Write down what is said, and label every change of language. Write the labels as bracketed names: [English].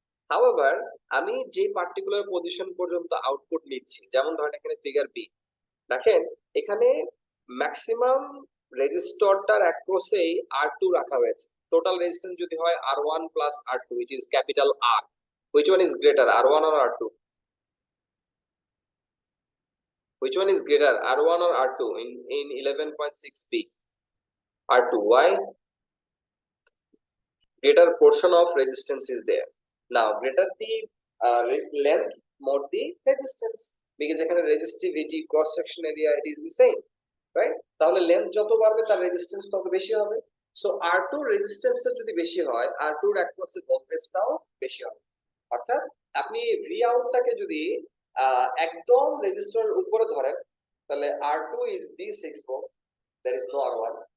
[Bangla] However আমি যে particular position পর্যন্ত আউটপুট নিচ্ছি, যেমন ধরেন এখানে ফিগার বি দেখেন, এখানে ম্যাক্সিমাম রেজিস্টরটার অ্যাক্রসেই আর টু রাখা হয়েছে। টোটাল রেজিস্ট্যান্স যদি হয় আর one plus আর two, which is capital আর, [English] which one is greater, r1 or r2? Which one is greater, r1 or r2 in 11.6b? r2. Why? Greater portion of resistance is there. Now greater the length, more the resistance, because এখানে resistivity, cross section area, it is the same, right? [Bangla] তাহলে length যত বাড়বে তার resistance তত বেশি হবে। So R2 resistance যদি বেশি হয়, R2 এর অ্যাক্রসে ভোল্টেজটাও বেশি হবে। অর্থাৎ আপনি ভি আউটটাকে যদি একদম রেজিস্টরের উপরে ধরেন, তাহলে R2 is the 6 volt, [English] there is no R1.